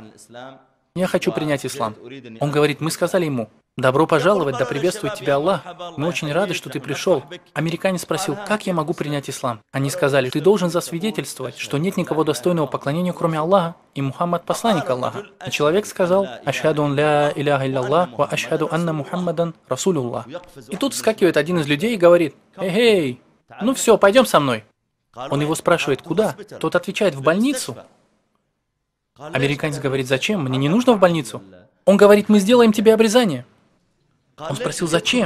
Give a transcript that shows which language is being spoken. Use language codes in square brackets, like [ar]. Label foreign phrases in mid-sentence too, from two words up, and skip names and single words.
[ru] Я хочу принять ислам. Он говорит: мы сказали ему: добро пожаловать, да приветствует тебя Аллах. Мы очень рады, что ты пришел. Американец спросил: как я могу принять ислам? Они сказали: ты должен засвидетельствовать, что нет никого достойного поклонения, кроме Аллаха, и Мухаммад посланник Аллаха. И человек сказал: [ar] أشهد أن لا إله إلا الله، وأشهد أن محمدا رسول الله. [ru] И тут вскакивает один из людей и говорит: эй, ну все, пойдем со мной. Он его спрашивает: куда? Тот отвечает: в больницу. Американец говорит: зачем? Мне не нужно в больницу. Он говорит: мы сделаем тебе обрезание. Он спросил: зачем?